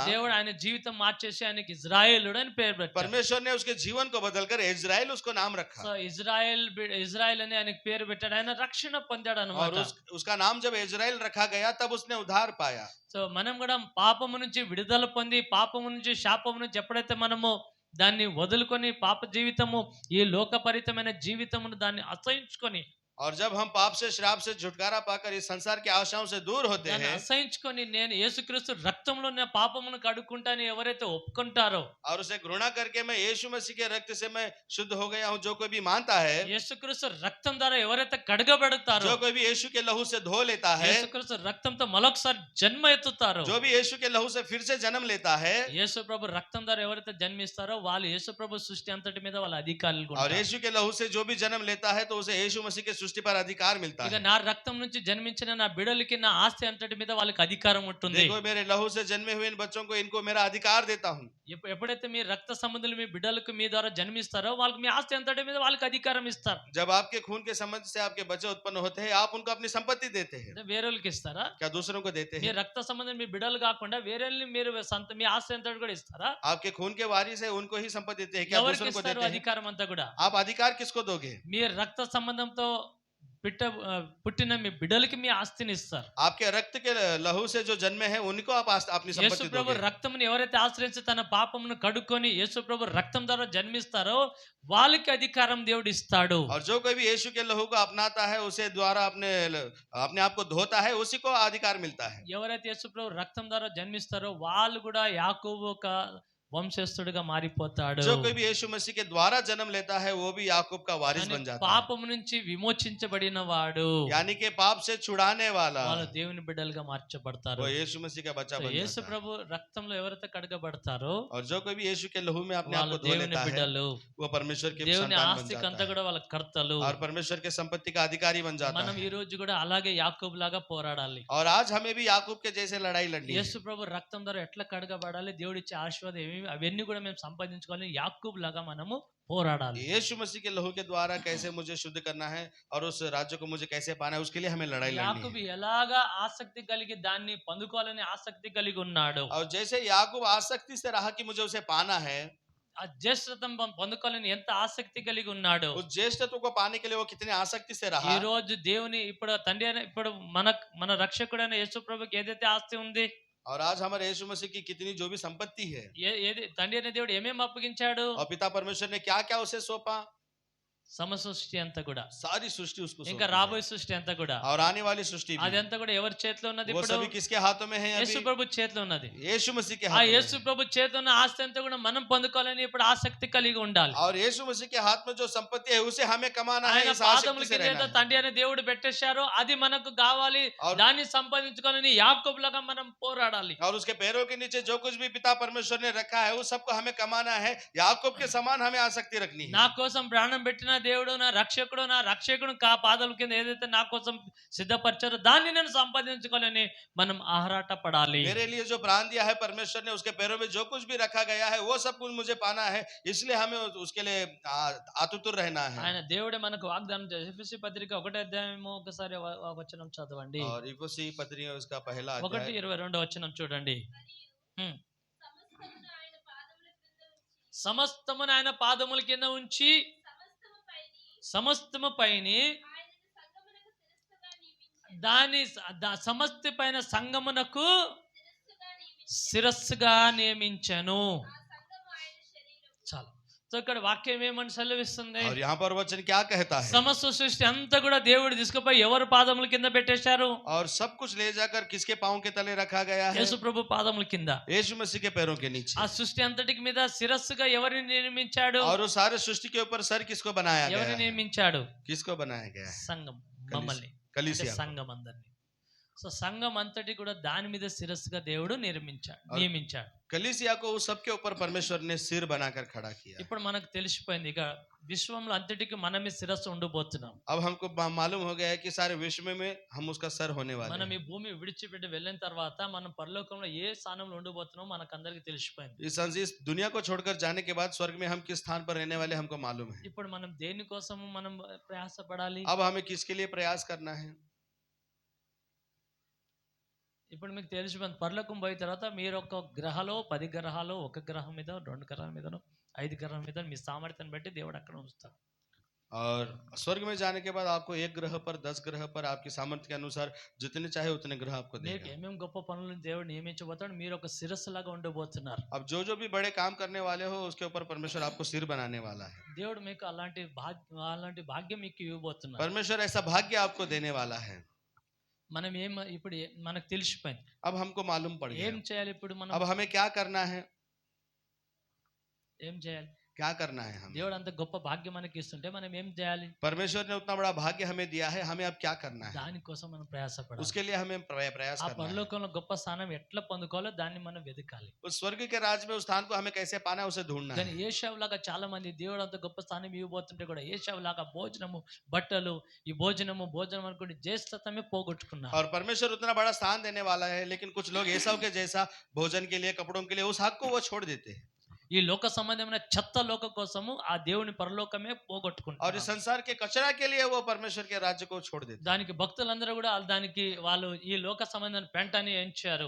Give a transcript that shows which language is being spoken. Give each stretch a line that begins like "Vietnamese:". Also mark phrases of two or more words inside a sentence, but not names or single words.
Telugu: దేవుడు ఆయన జీవితం మార్చేసి ఆయనకి ఇజ్రాయేలుడు అని పేరు పెట్టాడు.
Hindi: परमेश्वर ने उसके जीवन को बदलकर इजराइल उसको नाम रखा।
Telugu: సో ఇజ్రాయెల్ అని ఆయనకి పేరు పెట్టాడు, ఆయన రక్షణ పొందాడు
Hindi: और
Telugu: అన్నమాట.
Hindi: उसका नाम जब इजराइल रखा गया तब उसने उद्धार पाया।
Telugu: సో మనం కూడా పాపము నుంచి విడుదల పొంది పాపము నుంచి శాపము నుంచి ఎప్పుడైతే మనము దాన్ని వదులుకొని పాప జీవితము ఈ లోకపరితమైన జీవితమును దాన్ని అసహించుకొని
Hindi: और जब हम पाप से श्राप से छुटकारा पाकर इस संसार की आशाओं से दूर होते
Telugu: దాన్ని
Hindi: हैं
Telugu: అసహించుకొని నేను యేసుక్రీస్తు రక్తంలో నా పాపమును కడుక్కుంటాను ఎవరైతే ఒప్పుకుంటారో,
Hindi: और उसे घृणा करके मैं यीशु मसीह के रक्त से मैं शुद्ध हो गया हूँ, जो कोई भी मानता है,
Telugu: యేసుక్రీస్తు రక్తం ద్వారా ఎవరైతే కడగబడతారో,
Hindi: जो कोई भी यीशु के लहू से धो लेता है,
Telugu: యేసుక్రీస్తు రక్తంతో మరొకసారి జన్మ ఎత్తుతారో,
Hindi: जो भी यीशु के लहू से फिर से जन्म लेता है,
Telugu: యేసు ప్రభు రక్తం ద్వారా ఎవరైతే జన్మిస్తారో వాళ్ళు యేసు ప్రభు సృష్టి అంతటి మీద వాళ్ళ అధికారులు
Hindi: और यीशु के लहू से जो भी जन्म लेता है तो उसे यीशु मसीह के सृष्टि पर अधिकार मिलता
Telugu: ఇక
Hindi: है।
Telugu: నా రక్తం నుంచి జన్మించిన నా బిడ్డలకి నా ఆస్తి అంతటి మీద వాళ్ళకి అధికారం ఉంటుంది.
Hindi: देखो मेरे लहू से जन्मे हुए इन बच्चों को इनको मेरा अधिकार देता हूँ।
Telugu: ఎప్పుడైతే మీ రక్త సంబంధులు మీ బిడ్డలకు మీ ద్వారా జన్మిస్తారో వాళ్ళకి మీ ఆస్తి అంతటి మీద వాళ్ళకి అధికారం ఇస్తారు.
Hindi: जब आपके खून के संबंध से आपके बच्चे उत्पन्न होते हैं आप उनको अपनी संपत्ति देते हैं,
Telugu: అంటే వేరేళ్ళకి ఇస్తారా?
Hindi: क्या दूसरों को देते
Telugu: మీ
Hindi: हैं?
Telugu: రక్త సంబంధం మీ బిడ్డలు కాకుండా వేరేళ్ళని మీరు మీ ఆస్తి అంతటి కూడా ఇస్తారా?
Hindi: आपके खून के वारिस है उनको ही संपत्ति देते हैं, क्या
Telugu: ఎవరికి
Hindi: दूसरों को
Telugu: ఇస్తారు
Hindi: देते हैं?
Telugu: అధికారం అంతా కూడా?
Hindi: आप अधिकार किसको दोगे?
Telugu: మీ రక్త సంబంధంతో పుట్టిన మీ బిడ్డలకి మీ ఆస్తిని ఇస్తారు.
Hindi: आपके रक्त के लहू से जो जन्मे हैं उनको आप अपनी
Telugu: యేసు
Hindi: संपत्ति
Telugu: ప్రభు
Hindi: दोगे।
Telugu: రక్తమును ఎవరైతే ఆశ్రయించి తన పాపమును కడుక్కొని యేసు ప్రభు రక్తం ద్వారా జన్మిస్తారో వాళ్ళకి అధికారం దేవుడు ఇస్తాడు.
Hindi: और जो कोई भी यीशु के लहू को अपनाता है उसे द्वारा अपने अपने आप को धोता है, उसी को अधिकार मिलता है।
Telugu: ఎవరైతే యేసు ప్రభు రక్తం ద్వారా జన్మిస్తారో వాళ్ళు కూడా యాకోబు ఒక వంశస్థుడిగా మారిపోతాడు.
Hindi: जो कोई भी यीशु मसीह के द्वारा जन्म लेता है वो भी याकूब का वारिस बन जाता है,
Telugu: పాపము నుంచి విమోచించబడిన వాడు
Hindi: यानी कि पाप से छुड़ाने वाला
Telugu: వాళ్ళు దేవుని బిడ్డలుగా మార్చబడతారు.
Hindi: वो यीशु मसीह का बच्चा
Telugu: సో
Hindi: बन
Telugu: యేసు
Hindi: जाता है।
Telugu: ప్రభు రక్తంలో ఎవరైతే కడగబడతారో
Hindi: और जो कोई भी यीशु के लहू में अपने आप
Telugu: వాళ్ళు
Hindi: को धो
Telugu: దేవుని
Hindi: लेता है
Telugu: బిడ్డలు,
Hindi: वो परमेश्वर के
Telugu: దేవుని
Hindi: संतान बन
Telugu: ఆస్తికి
Hindi: जाता
Telugu: అంతా
Hindi: है
Telugu: కూడా వాళ్ళ కర్తలు.
Hindi: और परमेश्वर के संपत्ति का अधिकारी बन जाता
Telugu: మనం
Hindi: है।
Telugu: ఈ రోజు కూడా అలాగే యాకోబు లాగా పోరాడాలి.
Hindi: और आज हमें भी याकूब के जैसे लड़ाई लड़नी है।
Telugu: యేసు ప్రభు రక్తం ద్వారా ఎట్లా కడగబడాలి, దేవుడి ఇచ్చే ఆశీర్వాదం ఏమేమి అవన్నీ కూడా మేము సంపాదించుకోవాలి. యాకోబు లాగా మనము పోరాడాలి.
Hindi: यीशु मसीह के लहू के द्वारा कैसे मुझे शुद्ध करना है और उस राज्य को मुझे कैसे पाना है, उसके लिए हमें लड़ाई लड़नी
Telugu: యాకోబు
Hindi: है।
Telugu: ఎలాగా ఆసక్తి కలిగి దాన్ని పొందుకోవాలని ఆసక్తి కలిగి ఉన్నాడు,
Hindi: और जैसे याकूब आसक्ति से रहा कि मुझे उसे पाना है,
Telugu: ఆ జ్యేష్ఠత్వం పొందుకోవాలని ఎంత ఆసక్తి కలిగి ఉన్నాడు.
Hindi: उस ज्येष्ठत्व को पाने के लिए वो कितने आसक्ति से
Telugu: ఈ
Hindi: रहा।
Telugu: రోజు దేవుని ఇప్పుడు తండ్రి అయిన ఇప్పుడు మన రక్షకుడైన యేసు ప్రభుకి ఏదైతే ఆస్తి ఉంది,
Hindi: और आज हमारे यीशु मसीह की कितनी जो भी संपत्ति है,
Telugu: ఏది తండ్రి అయిన దేవుడు ఏమేమి అప్పగించాడు,
Hindi: और पिता परमेश्वर ने क्या क्या उसे सौंपा,
Telugu: సమసృష్టి అంతా కూడా,
Hindi: सारी सृष्टि उसको
Telugu: ఇంకా
Hindi: सौंपी है।
Telugu: రాబోయే సృష్టి అంతా కూడా,
Hindi: और आने वाली सृष्टि भी,
Telugu: అదంతా కూడా ఎవరి చేతిలో ఉన్నది?
Hindi: वो
Telugu: ఇప్పుడు
Hindi: सभी किसके हाथों में है
Telugu: యేసు
Hindi: अभी?
Telugu: ప్రభు చేతిలో ఉన్నది.
Hindi: यीशु मसीह के
Telugu: ఆ
Hindi: हाथों
Telugu: యేసు
Hindi: में है।
Telugu: ప్రభు చేతిలో ఉన్న ఆస్తి అంతా కూడా మనం పొందుకోవాలని ఇప్పుడు ఆసక్తి కలిగి ఉండాలి.
Hindi: और यीशु मसीह के हाथ में जो संपत्ति है उसे हमें कमाना है,
Telugu: ఆయన
Hindi: इस
Telugu: పాదముల
Hindi: आसक्ति से
Telugu: కింద
Hindi: रहना
Telugu: ఏదో
Hindi: है।
Telugu: తండ్రి అనే దేవుడు పెట్టేశారో అది మనకు కావాలి,
Hindi: और-
Telugu: దాన్ని సంపాదించుకోవాలని యాకోబులాగా మనం పోరాడాలి.
Hindi: और उसके पैरों के नीचे जो कुछ भी पिता परमेश्वर ने रखा है उस सबको हमें कमाना है। याकूब के समान हमें आसक्ति रखनी
Telugu: నా
Hindi: है।
Telugu: కోసం ప్రాణం పెట్టిన దేవుడు నా రక్షకుడు పాదాల కింద ఏదైతే నా కోసం సిద్ధపరిచారో దాన్ని నేను సంపాదించుకోవాలని మనం ఆరాట పడాలి.
Hindi: मेरे लिए जो प्राण दिया है परमेश्वर ने, उसके पैरों में जो कुछ भी रखा गया है वो सब कुछ मुझे पाना है, इसलिए हमें उसके लिए आतुर रहना है.
Telugu: ఆయన దేవుడే మనకు వాగ్దానం చేశారు. ఎఫెసీ పత్రిక 1వ అధ్యాయము ఒకసారి వచనం చదవండి.
Hindi: और इफिसी पत्री उसका पहला
Telugu: 1:22 వచనం చూడండి. సమస్తమును ఆయన పాదముల కింద ఉంచి సమస్తమును ఆయన పాదముల కింద ఉంచి సమస్తము పైని ఆయనను సంగమునకు దాని శిరస్సుగా నియమించి సమస్త పైన సంగమునకు శిరస్సుగా నియమించి శిరస్సుగా నియమించను. ఆ సంఘము ఆయన శరీరము. చాలు. సో ఇక్కడ వాక్యం ఏమని సెలవిస్తుంది?
Hindi: और यहाँ पर वचन क्या कहता है?
Telugu: సమస్త సృష్టి అంతా కూడా దేవుడు తీసుకుపోయి ఎవరి పాదముల కింద పెట్టేశారు?
Hindi: और सब कुछ ले जाकर किसके पांव के तले रखा गया है?
Telugu: యేసు ప్రభు పాదముల కింద.
Hindi: यीशु मसीह के पैरों के नीचे.
Telugu: ఆ సృష్టి అంతటికి మీద శిరస్సుగా ఎవరిని నిర్మించాడు?
Hindi: और वो सारे सृष्टि के ऊपर सर किसको बनाया गया
Telugu: ఎవరిని
Hindi: है?
Telugu: నిర్మించాడు?
Hindi: किसको बनाया गया है?
Telugu: సంఘం, మమ్మల్ని, అంటే
Hindi: कलीसिया को.
Telugu: సంఘం అందరిని. సో సంఘం అంతటి కూడా దాని మీద శిరస్సుగా దేవుడు నియమించాడు.
Hindi: कलीसिया को उस सब के ऊपर परमेश्वर ने सिर बनाकर खड़ा किया.
Telugu: ఇప్పుడు మనకు తెలిసిపోయింది ఇక విశ్వంలో అంతటికి మనమే శిరస్సు ఉండబోతున్నాం.
Hindi: अब हमको मालूम हो गया है कि सारे विश्व में हम उसका सर होने वाले
Telugu: మనం
Hindi: हैं.
Telugu: ఈ భూమి విడిచిపెట్టి వెళ్ళిన తర్వాత మనం పరలోకంలో ఏ స్థానంలో ఉండబోతున్నామో మనకు అందరికి తెలిసిపోయింది.
Hindi: इस दुनिया को छोड़कर जाने के बाद स्वर्ग में हम किस स्थान पर रहने वाले हमको मालूम है.
Telugu: ఇప్పుడు మనం దేని కోసం మనం ప్రయాసపడాలి?
Hindi: अब हमें किसके लिए प्रयास करना है?
Telugu: ఇప్పుడు మీకు తెలిసిపోయింది పరలోకం పోయిన తర్వాత మీరు ఒక గ్రహాలో 10 గ్రహాలు, ఒక గ్రహం మీద 2 గ్రహాల మీద 5 గ్రహాల మీద మీ సామర్థ్యాన్ని బట్టి దేవుడు అక్కడ ఉంచుతాడు.
Hindi: और स्वर्ग में जाने के बाद आपको 1 ग्रह पर 10 ग्रह पर आपकी सामर्थ्य के अनुसार जितने चाहे उतने ग्रह आपको
Telugu: మీకు
Hindi: देगा.
Telugu: ఏమేం గొప్ప పనులను దేవుడు నియమించబోతాడు. మీరు ఒక శిరస్సు లాగా ఉండబోతున్నారు.
Hindi: अब जो भी बड़े काम करने वाले हो उसके ऊपर परमेश्वर आपको सिर बनाने वाला है.
Telugu: దేవుడు మీకు అలాంటి భాగ్యం మీకు ఇవ్వబోతున్నారు.
Hindi: परमेश्वर ऐसा भाग्य आपको देने वाला है.
Telugu: మనం ఇప్పుడు మనకు తెలిసిపోయింది
Hindi: अब हमको मालूम पड़
Telugu: ఏం
Hindi: गया.
Telugu: చేయాలి. ఇప్పుడు మనం
Hindi: अब हमें क्या करना है?
Telugu: ఏం చేయాలి?
Hindi: क्या करना है हमें?
Telugu: దేవుడు అంత గొప్ప భాగ్యం మనకి ఇస్తుంటే మనం ఏం చేయాలి?
Hindi: परमेश्वर ने उतना बड़ा भाग्य हमें दिया है, हमें अब क्या करना है?
Telugu: దానికోసం మనం ప్రయాసపడాలి.
Hindi: उसके लिए हमें प्रयास
Telugu: ఆ
Hindi: करना है.
Telugu: పరలోకంలో గొప్ప స్థానం ఎట్లా పొందుకోవాలో దాన్ని మనం వెతకాలి.
Hindi: उस स्वर्ग के राज में उस स्थान को हमें कैसे पाना है उसे ढूंढना
Telugu: కానీ
Hindi: है.
Telugu: ఏషావు లాగా చాలా మంది దేవుడు అంత గొప్ప స్థానం ఇవ్వబోతుంటే కూడా ఏషావు లాగా భోజనము, బట్టలు, ఈ భోజనం అనుకుంటే జ్యేష్ఠతమే పోగొట్టుకున్నారు.
Hindi: और परमेश्वर उतना बड़ा स्थान देने वाला है, लेकिन कुछ लोग एसाव के जैसा भोजन के लिए, कपड़ों के लिए उस हक को वो छोड़ देते हैं.
Telugu: ఈ లోక సంబంధమైన చెత్త లోక కోసము ఆ దేవుని పరలోకమే
Hindi: और
Telugu: పోగొట్టుకుంటారు.
Hindi: इस संसार के कचरा के लिए वो परमेश्वर के राज्य को छोड़ देते हैं.
Telugu: దానికి భక్తులందరూ కూడా దానికి వాళ్ళు ఈ లోక సంబంధమైన పెంటని ఎంచారు.